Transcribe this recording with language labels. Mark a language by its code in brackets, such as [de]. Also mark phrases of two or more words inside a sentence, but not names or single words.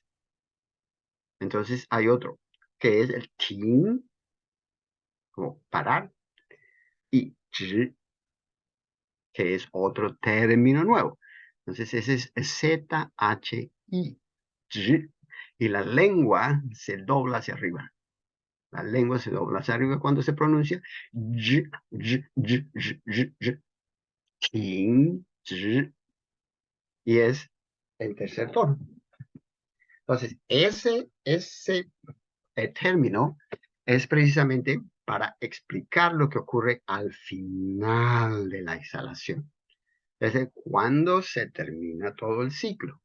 [es] Entonces hay otro, que es el ting, como parar, y zhi, que es otro término nuevo. Entonces ese es Z-H-I, zhi, y la lengua se dobla hacia arriba. La lengua se dobla hacia arriba cuando se pronuncia [zh] zhi, zhi, zhi, zhi, zhi, zhi, ting, zhi, [es] y es el tercer tono. Entonces, ese término es precisamente para explicar lo que ocurre al final de la exhalación. Es decir, cuando se termina todo el ciclo.